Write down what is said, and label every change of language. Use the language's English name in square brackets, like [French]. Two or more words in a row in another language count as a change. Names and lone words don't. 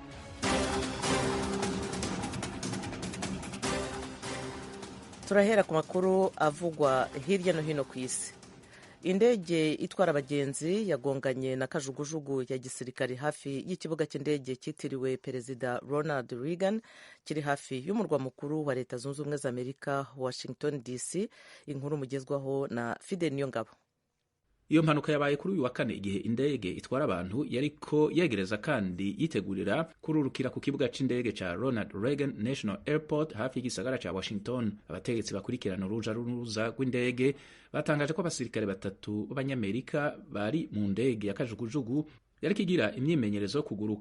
[Kinyarwanda] Turahera ku makuru avugwa hirya no hino ku isi. Indege itwara abagenzi yagonganye na kajugujugu ya gisirikari hafi y'ikibuga cy'indege cyitiriwe Perezida Ronald Reagan kiri hafi y'umurwa mukuru wa Leta Zunze Ubumwe za Amerika Washington DC. Inkuru mugezwaho na Fidel Niyongabo. [Rundi] Iyo mpanuka yabaye kuri uyu wa kane igihe indege itwara abantu yariko yegereza kandi yitegurira kururukira ku kibuga c'indege ca Ronald Reagan National Airport hafi y'igisagara ca Washington. Abategetsi bakurikirana uruja n'uruza rw'indege batangaje ko abasirikare 3 b'abanyamerika bari mu ndege ya kajugujugu yariko igira imyimenyerezo yo kuguruka.